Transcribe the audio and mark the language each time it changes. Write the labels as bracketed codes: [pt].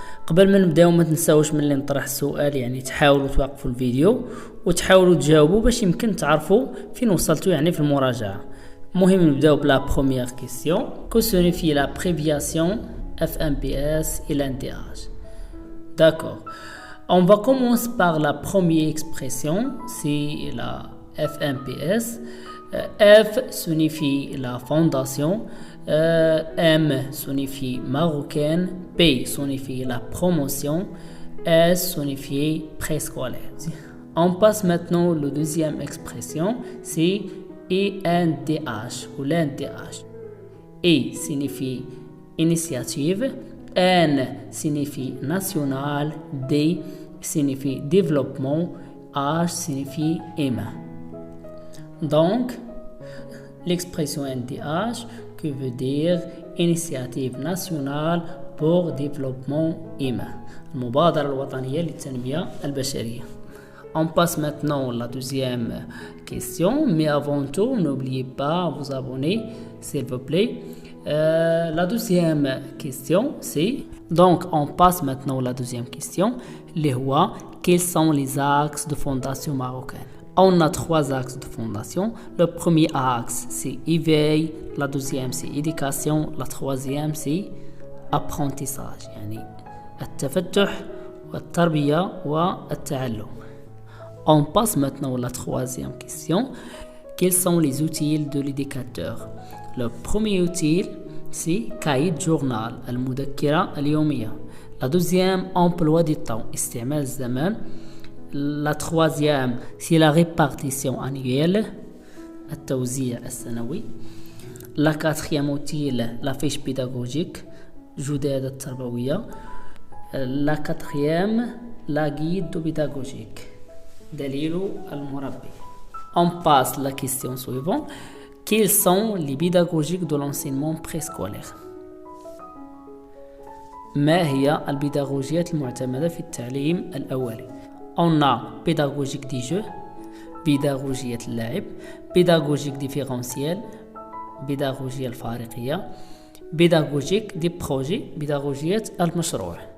[ar] قبل ما نبداو ما تنساوش ملي نطرح السؤال يعني تحاولوا توقفوا الفيديو وتحاولوا تجاوبوا باش يمكن تعرفوا فين وصلتوا يعني في المراجعة. المهم نبداو [fr] بلا بروميير كيسيون. كو سيغنيفي لا بريفياسيون FMPS et l'NTH. D'accord. On va commencer par la première expression, c'est la FMPS. F signifie la fondation, M signifie marocaine, P signifie la promotion, S signifie préscolaire. On passe maintenant à la deuxième expression, c'est INDH ou l'NDH. I signifie initiative, N signifie national, D signifie développement, H signifie humain. Donc, l'expression NDH qui veut dire Initiative nationale pour développement humain. [ar] المبادرة الوطنية للتنمية البشرية. [fr] On passe maintenant à la deuxième question, mais avant tout, n'oubliez pas de vous abonner, s'il vous plaît. La deuxième question, c'est... Donc, on passe maintenant à la deuxième question. Quels sont les axes de fondation marocaine? On a 3 axes de fondation. Le premier axe, c'est éveil. La deuxième, c'est éducation. La troisième, c'est apprentissage. [ar] يعني التفتح والتربية والتعلم. [fr] On passe maintenant à la troisième question. Quels sont les outils de l'éducateur? Le premier outil, c'est cahier de journal, [ar] المذكرة اليومية. [fr] La deuxième, emploi du temps, [ar] استعمال الزمان. [fr] La troisième, c'est la répartition annuelle, [ar] التوزيع السنوي. [fr] La quatrième outil, la fiche pédagogique, [ar] جدادة التربوية. [fr] La quatrième, la guide pédagogique, [ar] دليل المربي. [fr] On passe à la question suivante. Quels sont les pédagogiques de l'enseignement préscolaire? [ar] ما هي البيداغوجيات المعتمدة في التعليم الأولي؟ [fr] On a pédagogique du jeu, pédagogiة [ar] اللعب, [fr] pédagogique différentielle, pédagogiة [ar] الفارقية, [fr] pédagogique du projet, pédagogiة [ar] المشروع.